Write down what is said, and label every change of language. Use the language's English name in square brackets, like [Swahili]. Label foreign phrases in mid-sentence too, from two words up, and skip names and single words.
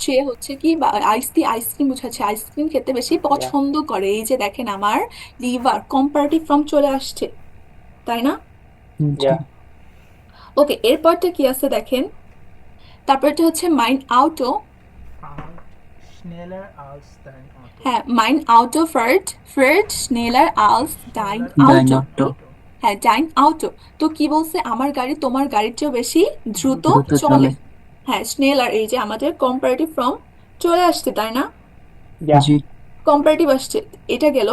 [Bangla] চেয়ে হচ্ছে কি, বা আইসক্রিম বোঝাচ্ছে, আইসক্রিম খেতে বেশি [German] Ja. [Bangla] পছন্দ করে। এই যে দেখেন আমার লিভার কম্পারেটিভ ফর্ম চলে আসছে, তাই না? জি [German] Ja. [Bangla] ওকে, এরপরটা কি আছে দেখেন, তারপরটা হচ্ছে [German] mein Auto. Out schneller als dein Auto. হ্যাঁ, mein Auto fährt fährt schneller als dein Schneller ডাইন আউটো। als অটো Auto. [Bangla] হ্যাঁ, [German] dein Auto. [Bangla] তো কি বলছে? আমার গাড়ি তোমার গাড়ির চেয়ে বেশি দ্রুত দ্রুত চলে। চলে হ্যাঁ, স্নেলার, এই যে আমাদের কম্পারেটিভ ফর্ম চলে আসছে, তাই না? [German] Ja. [Bangla] জি কম্পারেটিভ আসছে। এটা গেল।